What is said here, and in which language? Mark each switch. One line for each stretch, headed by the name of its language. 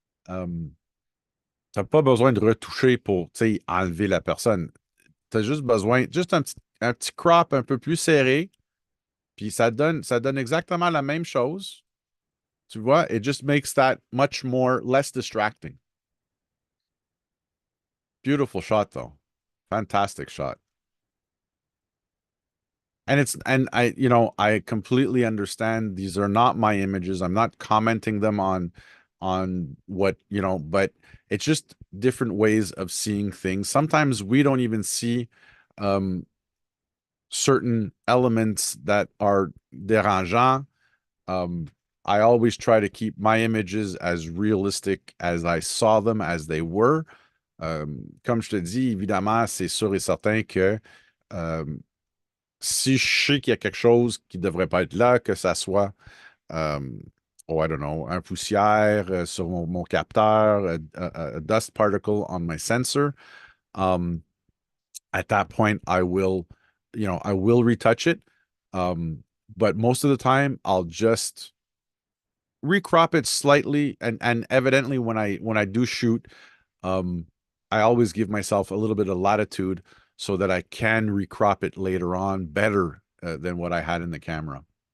French: Euh, T'as pas besoin de retoucher pour, tu sais, enlever la personne. T'as juste besoin, juste un petit crop un peu plus serré, puis ça donne exactement la même chose. Tu vois,
English: it just makes that much more less distracting. Beautiful shot though. Fantastic shot. And I completely understand these are not my images. I'm not commenting them on what, but it's just different ways of seeing things. Sometimes we don't even see um certain elements that are dérangeants. Um, I always try to keep my images as realistic as I saw them, as they were.
French: Comme je te dis, évidemment, c'est sûr et certain que euh, si je sais qu'il y a quelque chose qui ne devrait pas être là, que ça soit, euh,
English: oh, I don't know,
French: un poussière sur mon capteur,
English: a dust particle on my sensor,
French: um,
English: at that point, I will retouch it. Um, but most of the time, I'll just recrop it slightly, and evidently when I do shoot, um, I always give myself a little bit of latitude so that I can recrop it later on better than what I had in the camera.